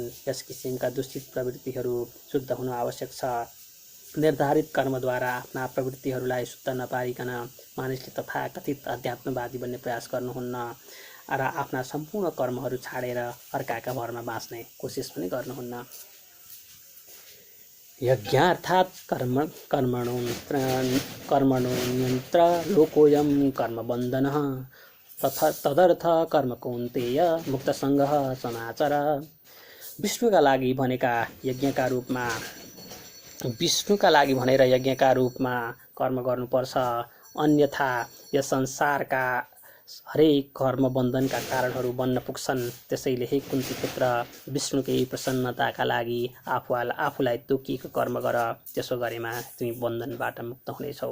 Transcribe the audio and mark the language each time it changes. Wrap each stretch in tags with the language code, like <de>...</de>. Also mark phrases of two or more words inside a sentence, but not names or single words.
<ne>यस किसिमका दूषित प्रवृत्तिहरू शुद्ध हुनु आवश्यक छ। निर्धारित कर्मद्वारा आफ्ना प्रवृत्तिहरूलाई शुद्ध नपारिकन मानिसले तथाकथित अध्यात्मवादी बन्ने प्रयास गर्नुहुन्न र आफ्ना सम्पूर्ण कर्महरू छाडेर अर्काका भरमा बाँच्ने कोसिस पनि गर्नुहुन्न।</ne> <sa>यज्ञार्थात् कर्मणोऽन्यत्र लोकोऽयं कर्मबन्धनः तदर्थ कर्म कौन्तेय मुक्तसङ्गः समाचर।</sa> <ne>विष्णुका लागि भनेर यज्ञका रूपमा कर्म गर्नुपर्छ, अन्यथा यस संसारका हरेक कर्म बन्धनका कारणहरू बन्न पुग्छन्। त्यसैले हे कुन्ती पुत्र, विष्णुकै प्रसन्नताका लागि आफूलाई तोकिएको कर्म गर, त्यसो गरेमा तिमी बन्धनबाट मुक्त हुनेछौ।</ne>